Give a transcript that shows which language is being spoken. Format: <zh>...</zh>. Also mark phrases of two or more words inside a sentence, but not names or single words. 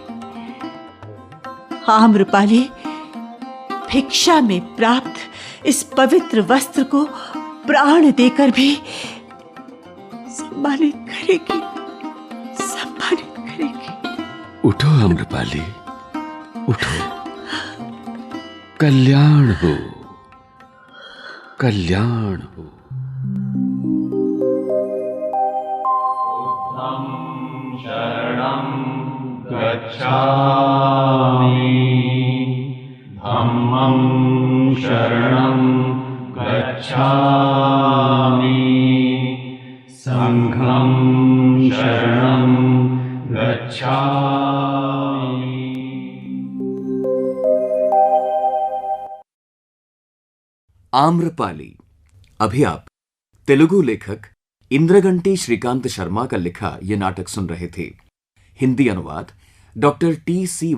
<hi>आम्रपाली भिक्षा में प्राप्त इस पवित्र वस्त्र को प्राण देकर भी सम्मानित करेगी, सम्मानित करेगी। उठो आम्रपाली, उठो। कल्याण हो, कल्याण हो।</hi> <pi>शरणं गच्छामि, धम्मं शरणं गच्छामि, संघं शरणं गच्छामि।</pi> <hi>आम्रपाली। अभी आप तेलुगु लेखक इंद्रगंटी श्रीकांत शर्मा का लिखा यह नाटक सुन रहे थे। हिंदी अनुवाद डॉक्टर टी.सी.</hi>